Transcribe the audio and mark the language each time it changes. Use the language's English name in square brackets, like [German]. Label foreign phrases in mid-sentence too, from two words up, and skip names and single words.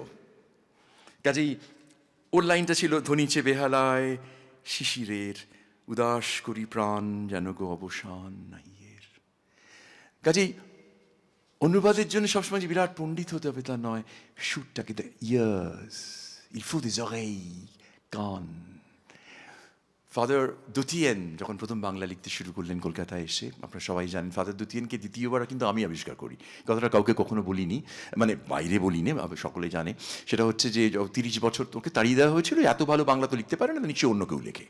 [Bangla] কাজেই ওর লাইনটা ছিল, ধ্বনিছে বেহালায় শিশিরের, উদাস করি প্রাণ, যেন গো অবসান নাহিয়ের। কাজেই অনুবাদের জন্য সবসময় যে বিরাট পণ্ডিত হতে হবে তা নয়, সুরটাকে, [English] the ears, [French] il faut des oreilles, [Bangla] কান। ফাদার দুতিয়েন যখন প্রথম বাংলা লিখতে শুরু করলেন কলকাতায় এসে, আপনারা সবাই জানেন, ফাদার দুতিয়েনকে দ্বিতীয়বার কিন্তু আমি আবিষ্কার করি। কথাটা কাউকে কখনো বলিনি, মানে বাইরে বলিনি, সকলে জানে। সেটা হচ্ছে যে 30 বছর তোকে তাড়িয়ে দেওয়া হয়েছিল, এত ভালো বাংলা তো লিখতে পারে না, নিশ্চয়ই অন্য কেউ লেখে।